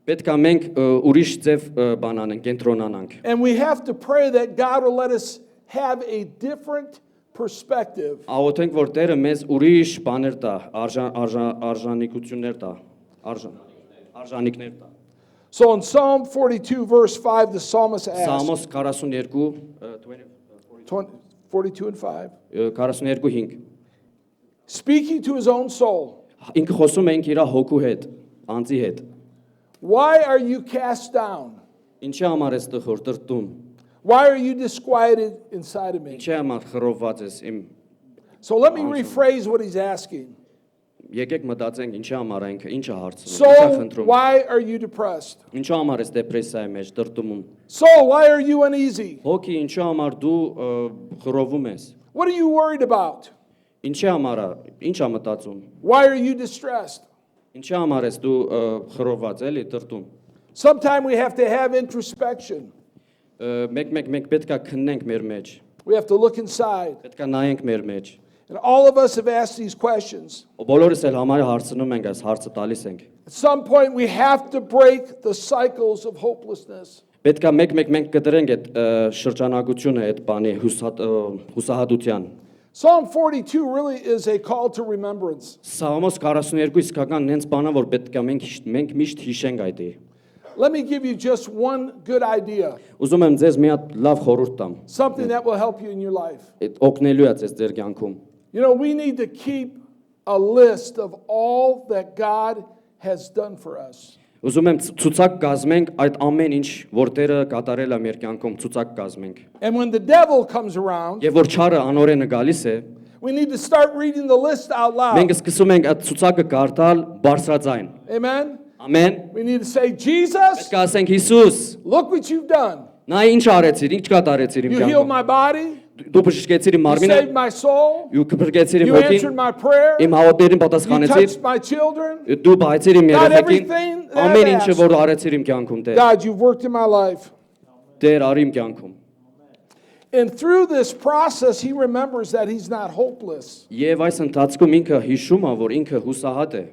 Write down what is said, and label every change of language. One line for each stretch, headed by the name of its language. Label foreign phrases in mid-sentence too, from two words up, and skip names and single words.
Armenian: Պետք է մենք ուրիշ ձև բան անենք, կենտրոնանանք։
English: And we have to pray that God will let us have a different perspective.
Armenian: Աղոթենք, որ Տերը մեզ ուրիշ բաներ տա, արժանինքություններ տա, արժանինքներ տա։
English: So in Psalm 42, verse 5, the psalmist asks,
Armenian: Սամոս 42
English: 42 and 5,
Armenian: 42:5
English: speaking to his own soul,
Armenian: ինքը խոսում է իր հոգու հետ, անձի հետ։
English: why are you cast down?
Armenian: Ինչի համար ես տխուր տրտում։
English: Why are you disquieted inside of me?
Armenian: Ինչի համար խռովված ես իմ։
English: So let me rephrase what he's asking.
Armenian: Եկեք մտածենք ինչի համար ինքը, ինչը հարցնում, ինչա
English: Soul,
Armenian: խնդրում։
English: why are you depressed?
Armenian: Ինչու համար ես դեպրեսիայի մեջ տրտումում։
English: Soul, why are you uneasy?
Armenian: Հոգի ինչու համար դու խռովում ես։
English: What are you worried about?
Armenian: Ինչի համար է, ինչ է մտածում։
English: Why are you distressed?
Armenian: Ինչի համար ես դու խռոված էլի տրտում։
English: Sometimes we have to have introspection.
Armenian: Մեկ պետք է քննենք մեր մեջ։
English: We have to look inside.
Armenian: Պետք է նայենք մեր մեջ։
English: And all of us have asked these questions.
Armenian: Բոլորս էլ համարը հարցնում ենք, այս հարցը տալիս ենք։
English: At some point, we have to break the cycles of hopelessness.
Armenian: Պետք է մենք կտրենք այդ շրջանակությունը, այդ բանի հուսահատության։
English: Psalm 42 really is a call to remembrance.
Armenian: Սաղմոս 42 իսկական նենց բանա, որ պետք է մենք միշտ հիշենք այդ։
English: Let me give you just one good idea,
Armenian: Ուզում եմ ձեզ մի հատ լավ խորհուրդ տամ։
English: something that will help you in your life.
Armenian: Այդ օգնելու է ձեզ ձեր կյանքում։
English: You know, we need to keep a list of all that God has done for us.
Armenian: Ուզում եմ ցուցակ կազմենք այդ ամեն ինչ, որ Տերը կատարել է մեր կյանքում, ցուցակ կազմենք։
English: And when the devil comes around,
Armenian: Եվ որ չարը անօրենը գալիս է,
English: we need to start reading the list out
Armenian: մենք
English: loud.
Armenian: սկսում ենք այդ ցուցակը կարդալ բարձրաձայն։
English: Amen?
Armenian: Ամեն։
English: We need to say, Jesus,
Armenian: Պետք է ասենք Հիսուս,
English: look what you've done.
Armenian: նա ինչ արեցիր, ինչ կատարեցիր իմ
English: You healed
Armenian: կյանքում։
English: my body.
Armenian: Դու բժշկեցիր իմ
English: You
Armenian: մարմինը,
English: saved my soul.
Armenian: դու բրգեցիր իմ
English: You
Armenian: հոգին,
English: answered my prayer.
Armenian: իմ հավատերին
English: You
Armenian: պատասխանեցիր,
English: touched my children.
Armenian: դու բայցիր իմ
English: God,
Armenian: երեխեքին,
English: everything that I've
Armenian: ամեն ինչը
English: asked.
Armenian: որ արեցիր իմ կյանքում, Տեր,
English: God, you've worked in my life.
Armenian: Տեր արի իմ կյանքում։
English: And through this process, he remembers that he's not hopeless.
Armenian: Եվ այս ընթացքում ինքը հիշում է, որ ինքը հուսահատ է։